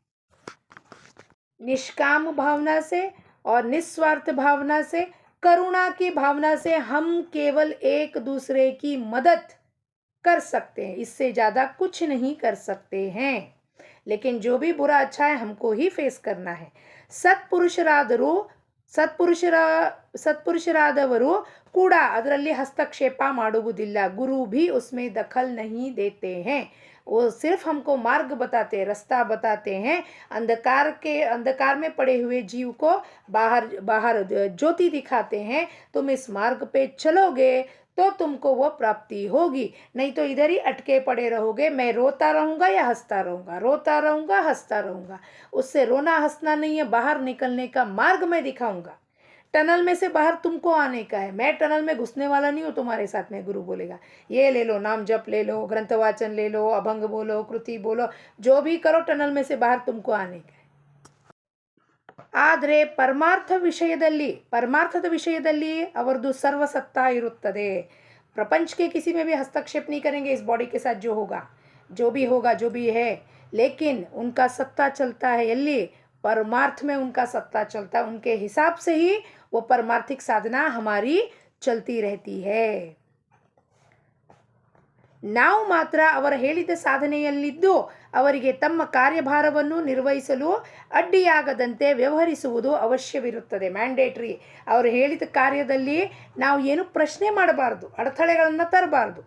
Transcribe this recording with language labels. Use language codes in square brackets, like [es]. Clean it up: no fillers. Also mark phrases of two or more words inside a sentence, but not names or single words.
[hi] निष्काम भावना से और निस्वार्थ भावना से, करुणा की भावना से हम केवल एक दूसरे की मदद कर सकते हैं, इससे ज़्यादा कुछ नहीं कर सकते हैं. लेकिन जो भी बुरा अच्छा है हमको ही फेस करना है. [kn] ಸತ್ಪುರುಷರಾದವರು ಕೂಡ ಅದರಲ್ಲಿ ಹಸ್ತಕ್ಷೇಪ ಮಾಡುವುದಿಲ್ಲ. [hi] ಗುರು भी उसमें दखल नहीं देते हैं. वो सिर्फ हमको मार्ग बताते हैं, रास्ता बताते हैं. अंधकार में पड़े हुए जीव को बाहर ज्योति दिखाते हैं. तुम इस मार्ग पे चलोगे तो तुमको वो प्राप्ति होगी, नहीं तो इधर ही अटके पड़े रहोगे। मैं रोता रहूँगा या हंसता रहूँगा, रोता रहूँगा हंसता रहूँगा। उससे रोना हंसना नहीं है, बाहर निकलने का मार्ग मैं दिखाऊँगा। टनल में से बाहर तुमको आने का है, मैं टनल में घुसने वाला नहीं हूँ तुम्हारे साथ में। गुरु बोलेगा ये ले लो, नाम जप ले लो, ग्रंथ वाचन ले लो, अभंग बोलो, कृति बोलो, जो भी करो, टनल में से बाहर तुमको आने का है। [kn] ಆದರೆ ಪರಮಾರ್ಥದ ವಿಷಯದಲ್ಲಿ ಅವರದು ಸರ್ವಸತ್ತಾ ಇರುತ್ತದೆ। [hi] प्रपंच के किसी में भी हस्तक्षेप नहीं करेंगे इस बॉडी के साथ, जो भी है, लेकिन उनका सत्ता चलता है एಲ್ಲಿ परमार्थ में, उनका सत्ता चलता है, उनके हिसाब से ही वो परमार्थिक साधना हमारी चलती रहती है। [kn] ನಾವು ಮಾತ್ರ ಅವರ ಹೇಳಿದ ಸಾಧನೆಯಲ್ಲಿದ್ದು ಅವರಿಗೆ ತಮ್ಮ ಕಾರ್ಯಭಾರವನ್ನು ನಿರ್ವಹಿಸಲು ಅಡ್ಡಿಯಾಗದಂತೆ ವ್ಯವಹರಿಸುವುದು ಅವಶ್ಯವಿರುತ್ತದೆ, ಮ್ಯಾಂಡೇಟ್ರಿ। ಅವರು ಹೇಳಿದ ಕಾರ್ಯದಲ್ಲಿ ನಾವು ಏನು ಪ್ರಶ್ನೆ ಮಾಡಬಾರ್ದು, ಅಡೆತಡೆಗಳನ್ನು ತರಬಾರ್ದು।